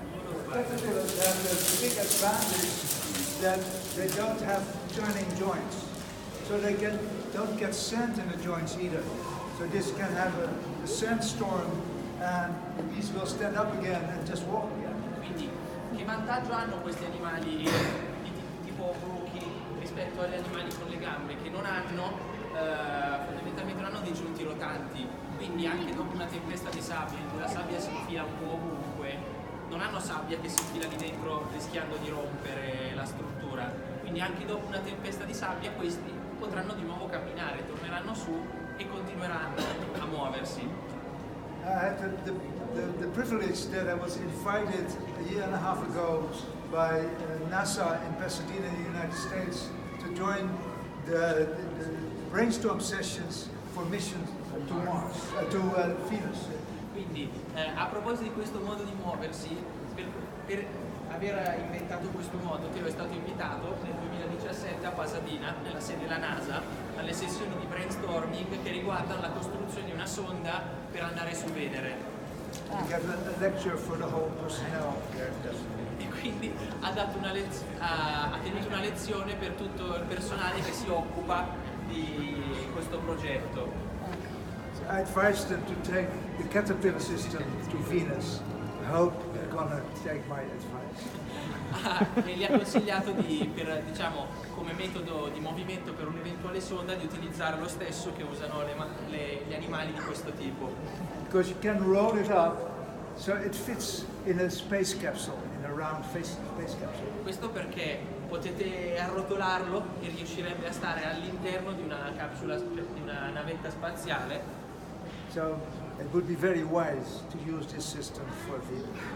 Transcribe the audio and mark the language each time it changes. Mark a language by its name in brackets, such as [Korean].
[English] Caterpillars have the big advantage that they don't have turning joints. So they don't get sand in the joints either. So this can have a sandstorm and these will stand up again and just walk again. [Italian] Quindi, che vantaggio hanno questi animali tipo bruchi rispetto agli animali con le gambe che non hanno, fondamentalmente non hanno dei giunti rotanti, quindi anche dopo una tempesta di sabbia in cui la sabbia si infila un po' ovunque, non hanno sabbia che si infila lì dentro rischiando di rompere la struttura, quindi anche dopo una tempesta di sabbia questi potranno di nuovo camminare, torneranno su e continueranno a muoversi. [English] I had the privilege that I was invited a year and a half ago by NASA in Pasadena, in the United States, to join the brainstorm sessions for missions to Mars, to Venus. [Italian] Quindi, a proposito di questo modo di muoversi, per aver inventato questo modo, Theo è stato invitato nel 2017 a Pasadena, nella sede della NASA, alle sessioni di brainstorming che riguardano la costruzione di una sonda per andare su Venere. [English] We got a lecture for the whole personnel. [Italian] E quindi ha tenuto una lezione per tutto il personale che si occupa di questo progetto. [English] I advised them to take the caterpillar system to Venus. I hope they're gonna take my advice. [Italian] E gli ha consigliato diciamo, come metodo di movimento per un'eventuale sonda di utilizzare lo stesso che usano gli animali di questo tipo. [English] Because you can roll it up so it fits in a space capsule, in a round space capsule. [Italian] Questo perché potete arrotolarlo e riuscirebbe a stare all'interno di una capsula, di una navetta spaziale. [English] So it would be very wise to use this system for Venus.